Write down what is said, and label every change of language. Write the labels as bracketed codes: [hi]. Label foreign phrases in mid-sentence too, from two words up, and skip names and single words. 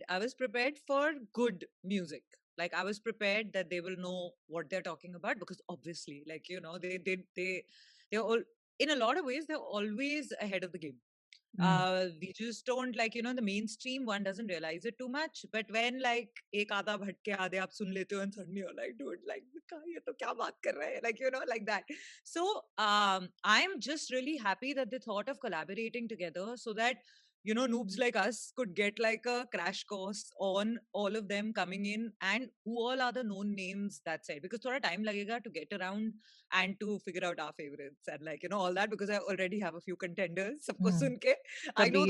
[en] I was prepared for good music. Like I was prepared that they will know what they're talking about because obviously, like they're all in a lot of ways they're always ahead of the game. We just don't like the mainstream one doesn't realize it too much, but when like [hi] एक आधा भटके आधे आप सुन लेते हो [en] and suddenly you're like, dude, like [hi] ये तो क्या बात कर रहे हैं, [en] like like that. So I'm just really happy that they thought of collaborating together so that noobs like us could get like a crash course on all of them coming in and who all are the known names that side, because [hi] थोड़ा टाइम लगेगा [en] to get around and to figure out our favorites and like all that, because I already have a few contenders [hi] सबको सुन के [en] I know the